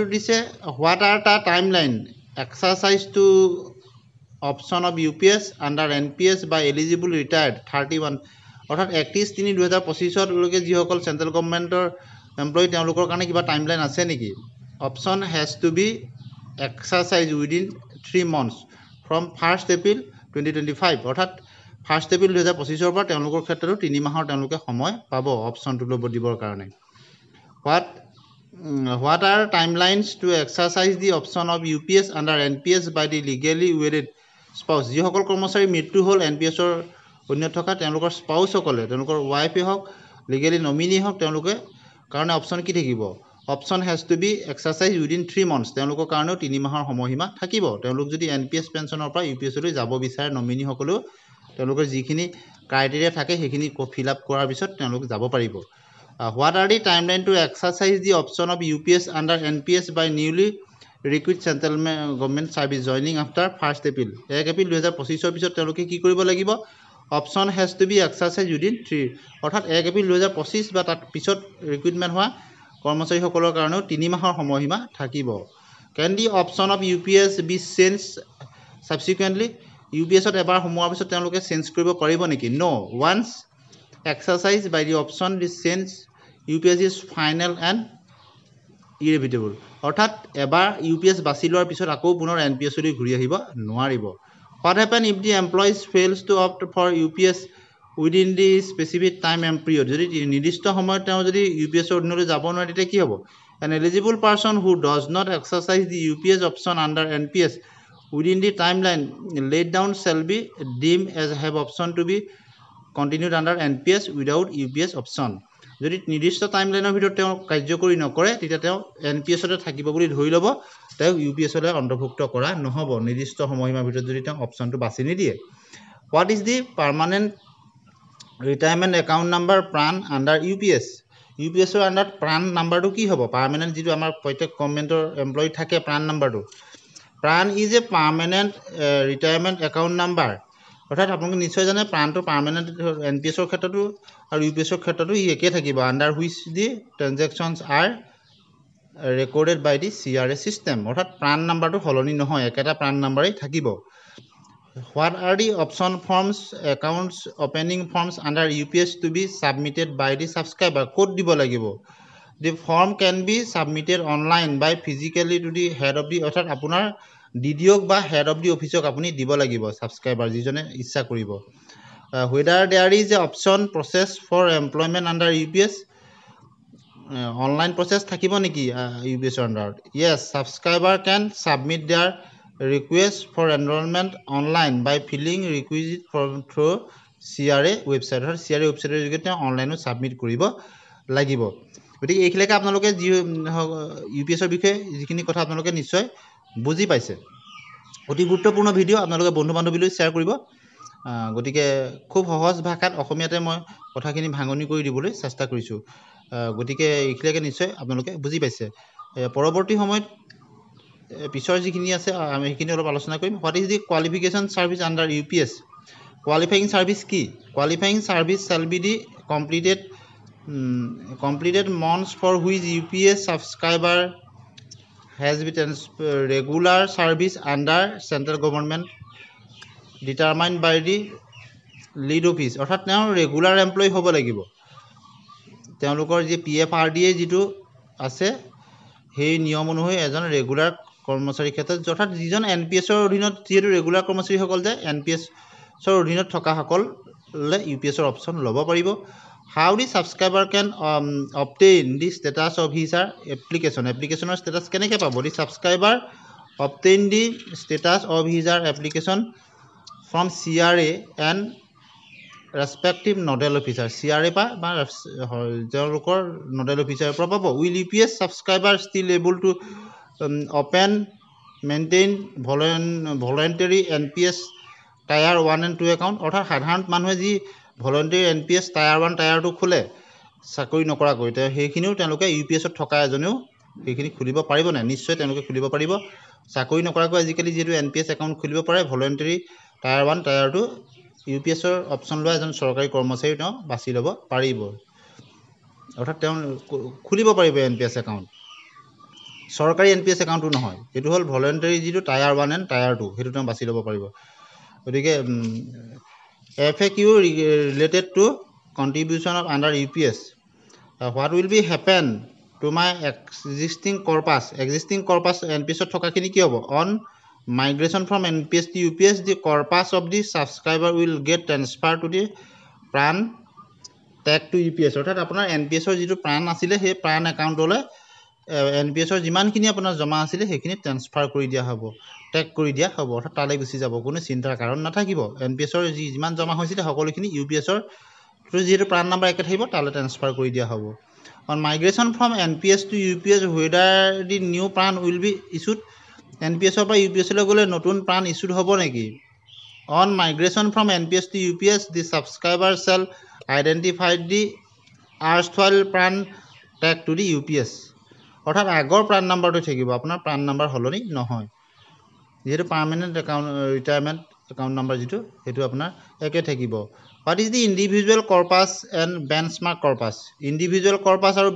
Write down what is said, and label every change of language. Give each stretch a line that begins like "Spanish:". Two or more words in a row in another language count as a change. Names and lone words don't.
Assamese: দিছে
English: what are the timeline exercise to option of UPS under NPS by eligible retired
Assamese: 31 অৰ্থাৎ 31/3/2025 লৈকে যি সকল
English: central government employee
Assamese: তেওঁলোকৰ কাৰণে কিবা টাইমলাইন আছে নেকি
English: option has to be exercise within 3 months from 1st April 2025
Assamese: অৰ্থাৎ 1st April 2025 ৰ পৰা তেওঁলোকৰ ক্ষেত্ৰতো 3 মাহৰ তেওঁলোকে সময় পাব অপচনটো ল'ব দিবৰ কাৰণে
English: what are timelines to exercise the option of UPS under NPS by the legally wedded spouse
Assamese: যি সকল কৰ্মচাৰী মৃত্যু হ'ল NPS ৰ অধীনত থকা তেওঁলোকৰ স্পাউস সকলে তেওঁলোকৰ ওয়াইফে হওক
English: legally nominee
Assamese: হওক তেওঁলোকে কাৰণে অপচন কি থাকিব
English: option has to be exercise within 3 months
Assamese: তেওঁলোকৰ কাৰণেও 3 মাহৰ সময়সীমা থাকিব তেওঁলোক যদি এনপিএছ পেনশনৰ পৰা ইউপিএছ লৈ যাব বিচাৰে নমিনি সকলেও তেওঁলোকৰ যিখিনি ক্ৰাইটেৰিয়া থাকে সেইখিনি
English: fill up
Assamese: কৰাৰ পিছত তেওঁলোক যাব পাৰিব
English: What are the timeline to exercise the option of UPS under NPS by newly recruit central government service joining after 1st April?
Assamese: 1 April 2025 পিছত তেওঁলোকে কি কৰিব লাগিব?
English: Option has to be exercised within 3
Assamese: অৰ্থাৎ 1 April 2025 বা তাত পিছত ৰিক্ৰুটমেণ্ট হোৱা কৰ্মচাৰীসকলৰ কাৰণেও 3 মাহৰ সময়সীমা থাকিব।
English: Can the option of UPS be changed subsequently?
Assamese: UPS ত এবাৰ সোমোৱাৰ পিছত তেওঁলোকে চেঞ্জ কৰিব পাৰিব নেকি?
English: No. Once exercised by the option this change UPS is final and irrevocable.
Assamese: অৰ্থাৎ এবাৰ UPS বাছি লোৱাৰ পিছত আকৌ পুনৰ NPS লৈ ঘূৰি আহিব নোৱাৰিব।
English: What happen if the employees fails to opt for UPS within the specific time and period?
Assamese: যদি নিৰ্দিষ্ট সময়ত তেওঁ যদি UPS ৰ অধীনলৈ যাব নোৱাৰে তেতিয়া কি হ'ব?
English: An eligible person who does not exercise the UPS option under NPS within the timeline laid down shall be deemed as have option to be continued under NPS without UPS option.
Assamese: যদি নিৰ্দিষ্ট টাইমলাইনৰ ভিতৰত তেওঁ কাৰ্যকৰী নকৰে তেতিয়া তেওঁ NPS তে থাকিব বুলি ধৰি ল'ব, তেওঁ UPS লৈ অন্তৰ্ভুক্ত কৰা নহ'ব নিৰ্দিষ্ট সময়সীমাৰ ভিতৰত যদি তেওঁ অপচনটো বাছি নিদিয়ে।
English: What is the permanent retirement account number PRAN under UPS?
Assamese: UPS ৰ আণ্ডাৰত PRAN নাম্বাৰটো কি হ'ব? পাৰ্মানেণ্ট যিটো আমাৰ প্ৰত্যেক গভৰ্ণমেণ্টৰ এমপ্লয়ী থাকে PRAN নাম্বাৰটো।
English: PRAN is a permanent retirement account number.
Assamese: অৰ্থাৎ আপোনালোকে নিশ্চয় জানে প্ৰাণটো পাৰ্মানেণ্ট NPS ৰ ক্ষেত্ৰতো আৰু UPS ৰ ক্ষেত্ৰতো ই একে থাকিব।
English: under which the transactions are recorded by the CRA system.
Assamese: অৰ্থাৎ প্ৰাণ নাম্বাৰটো সলনি নহয়, একেটা প্ৰাণ নাম্বাৰেই থাকিব।
English: What are the option forms accounts opening forms under UPS to be submitted by the subscriber?
Assamese: ক'ত দিব লাগিব?
English: The form can be submitted online by physically to the head of the
Assamese: অৰ্থাৎ আপোনাৰ DDOক বা
English: head of the office
Assamese: আপুনি দিব লাগিব ছাবস্ক্ৰাইবাৰ যিজনে ইচ্ছা কৰিব।
English: Whether there is a option process for employment under UPS? online process
Assamese: থাকিব নেকি UPS ৰ আণ্ডাৰত?
English: Yes, subscriber can submit their request for enrollment online by filling requisite form through CRA website.
Assamese: অৰ্থাৎ CRA ৱেবছাইটৰ যোগেদি তেওঁ অনলাইনত ছাবমিট কৰিব লাগিব। গতিকে এইখিনিলৈকে আপোনালোকে যি UPS ৰ বিষয়ে যিখিনি কথা আপোনালোকে নিশ্চয় বুজি পাইছে। অতি গুৰুত্বপূৰ্ণ ভিডিঅ' আপোনালোকে বন্ধু বান্ধৱীলৈ শ্বেয়াৰ কৰিব। গতিকে খুব সহজ ভাষাত অসমীয়াতে মই কথাখিনি ভাঙনি কৰি দিবলৈ চেষ্টা কৰিছোঁ। গতিকে এইখিনিলৈকে নিশ্চয় আপোনালোকে বুজি পাইছে। পৰৱৰ্তী সময়ত পিছৰ যিখিনি আছে আমি সেইখিনি অলপ আলোচনা কৰিম।
English: what is the qualification service under UPS? qualifying service কি? qualifying service shall be the completed months for which UPS subscriber has been regular service under central government determined by the lead office.
Assamese: অৰ্থাৎ তেওঁ ৰেগুলাৰ এমপ্লয়ী হ'ব লাগিব। তেওঁলোকৰ যি PFRDA যিটো আছে সেই নিয়ম অনুসৰি এজন ৰেগুলাৰ কৰ্মচাৰীৰ ক্ষেত্ৰত অৰ্থাৎ যিজন NPS ৰ অধীনত যিহেতু ৰেগুলাৰ কৰ্মচাৰীসকল যে NPS ৰ অধীনত থকাসকলে UPS ৰ অপশ্যন ল'ব পাৰিব।
English: How the subscriber can obtain the status of his application?
Assamese: এপ্লিকেশ্যনৰ ষ্টেটাছ কেনেকৈ পাব?
English: The subscriber obtain the status of his application from CRA and respective nodal officer.
Assamese: CRA পা বা তেওঁলোকৰ
English: nodal officer
Assamese: পৰা পাব।
English: Will UPS subscriber still able to open maintain voluntary NPS Tier 1 and 2 account?
Assamese: অৰ্থাৎ সাধাৰণ মানুহে যি ভলণ্টাৰী NPS Tier 1 Tier 2 খোলে চাকৰি নকৰাকৈ সেইখিনিও তেওঁলোকে UPS ত থকা এজনেও সেইখিনি খুলিব পাৰিব নাই? নিশ্চয় তেওঁলোকে খুলিব পাৰিব। চাকৰি নকৰাকৈ আজিকালি যিহেতু NPS একাউণ্ট খুলিব পাৰে ভলণ্টাৰী Tier 1 Tier 2 UPS ৰ অপশ্যন লোৱা এজন চৰকাৰী কৰ্মচাৰী তেওঁ বাছি ল'ব পাৰিব। অৰ্থাৎ তেওঁ খুলিব পাৰিব NPS একাউণ্ট। চৰকাৰী NPS একাউণ্টটো নহয়, এইটো হ'ল ভলণ্টাৰী যিটো
English: Tier 1 and Tier 2
Assamese: সেইটো তেওঁ বাছি ল'ব পাৰিব।
English: গতিকে FAQ related to contribution of under UPS. What will be happen to my existing corpus? Existing corpus
Assamese: NPS ত থকাখিনি কি হ'ব?
English: On migration from NPS to UPS, the corpus of the subscriber will get transferred to the PRAN tag to UPS.
Assamese: অৰ্থাৎ আপোনাৰ NPS ৰ যিটো প্ৰাণ আছিলে সেই প্ৰাণ একাউণ্টলৈ NPS ৰ যিমানখিনি আপোনাৰ জমা আছিলে সেইখিনি ট্ৰান্সফাৰ কৰি দিয়া হ'ব, টেগ কৰি দিয়া হ'ব। অৰ্থাৎ তালৈ গুচি যাব, কোনো চিন্তাৰ কাৰণ নাথাকিব। NPS ৰ যিমান জমা হৈছিলে সকলোখিনি UPS ৰ যিহেতু প্ৰাণ নাম্বাৰ একে থাকিব তালৈ ট্ৰান্সফাৰ কৰি দিয়া হ'ব।
English: On migration from NPS to UPS, whether the new PRAN will be issued?
Assamese: NPS ৰ পৰা UPS লৈ গ'লে নতুন প্ৰাণ ইছ্যুড হ'ব নেকি?
English: On migration from NPS to UPS, the subscriber shall identify the archfile PRAN tag to the UPS
Assamese: অৰ্থাৎ আগৰ প্ৰাণ নাম্বাৰটো থাকিব আপোনাৰ প্ৰাণ নাম্বাৰ সলনি নহয় যেহেতু
English: permanent account retirement account number
Assamese: যিটো সেইটো আপোনাৰ একে থাকিব
English: what is the individual corpus and benchmark corpus individual corpus
Assamese: আৰু